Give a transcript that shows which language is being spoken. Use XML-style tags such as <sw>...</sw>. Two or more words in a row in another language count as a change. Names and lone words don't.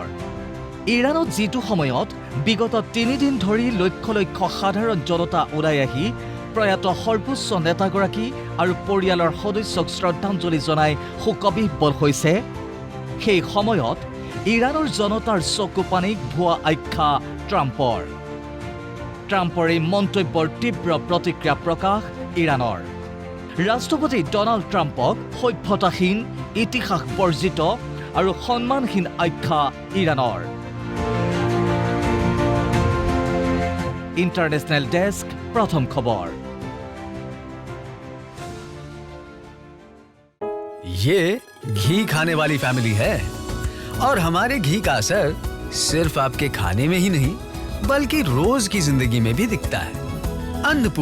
<as>ইৰাণত যিটো সময়ত বিগত 3 দিন ধৰি লক্ষ লক্ষ সাধাৰণ জনতা ওলাই আহি প্ৰয়াত সৰ্বোচ্চ নেতাগৰাকী আৰু পৰিয়ালৰ সদস্যক শ্ৰদ্ধাঞ্জলি জনাই শোকবিহ্বল হৈছে, সেই সময়ত ইৰাণৰ জনতাৰ চকু পানীক ভুৱা আখ্যা ট্ৰাম্পৰ। ট্ৰাম্পৰ এই মন্তব্যৰ তীব্ৰ প্ৰতিক্ৰিয়া প্ৰকাশ ইৰাণৰ। ৰাষ্ট্ৰপতি ডনাল্ড ট্ৰাম্পক সভ্যতাহীন, ইতিহাস বৰ্জিত আৰু সন্মানহীন আখ্যা ইৰাণৰ।</as> <en>international desk</en> <hi>प्रथम खबर। ये घी खाने वाली फैमिली है और हमारे घी का असर सिर्फ आपके खाने में ही नहीं बल्कि रोज की जिंदगी में भी दिखता है।</hi>